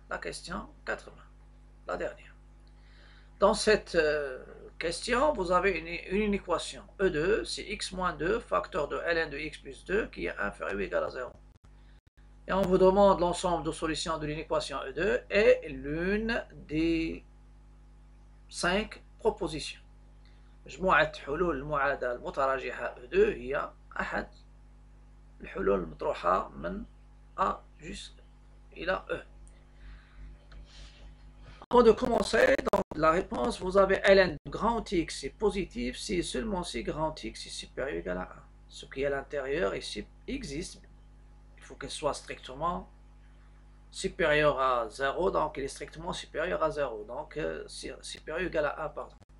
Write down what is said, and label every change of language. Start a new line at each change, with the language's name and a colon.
French: La question 80, la dernière. Dans cette question, vous avez une équation. E2, c'est x moins 2, facteur de ln de x plus 2, qui est inférieur ou égal à 0. Et on vous demande l'ensemble de solutions de l'équation E2 et l'une des 5 propositions.
Arabic: مجموعة حلول المعادلة المتراجحة E2 هي أحد الحلول المطروحة من A إلى E.
French: Avant de commencer, donc, la réponse, vous avez ln de grand X est positif si seulement si grand X est supérieur ou égal à 1. Ce qui est à l'intérieur existe, il faut qu'elle soit strictement supérieure à 0, donc il est strictement supérieur à 0, donc supérieur ou égal à 1, pardon.